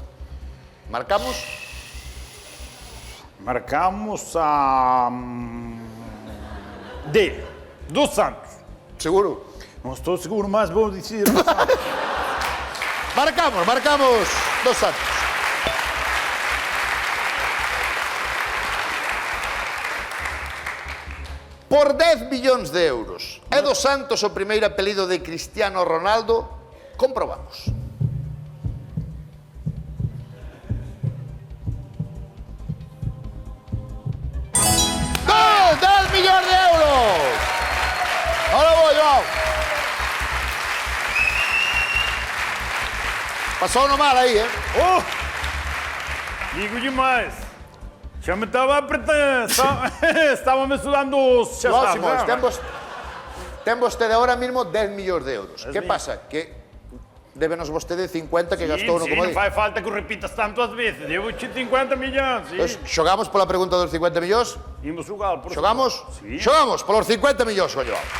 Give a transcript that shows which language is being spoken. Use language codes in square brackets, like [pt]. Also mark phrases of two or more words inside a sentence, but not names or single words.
[gl] Marcamos? Marcamos a... [pt] D. Dos Santos. [gl] Seguro? [pt] Não estou seguro, mas vou dizer dos Santos. [gl] Marcamos dos Santos. Por 10 millóns de euros. É dos Santos o primeiro apelido de Cristiano Ronaldo? Comprobamos. ¡10 millóns de euros! [es] Ahora voy, Joao. [pt] Passou no mal aí, eh? Oh! Digo demais. Já me estava apertando. Estava-me sudando os... Já [gl] Joao sabe, Simões, ten vostede ahora mismo 10 millóns de euros. Que [pt] mías. [gl] pasa? Que débenos vostede 50 que gastou no Sí, non comodín. fai falta que o repitas tanto ás veces. [es] Llevo 50 millóns, sí. [gl] Entón, xogamos pola pregunta dos 50 millóns? Imos xugar, por Xogamos? suposto. Sí. Xogamos polos 50 millóns, coño.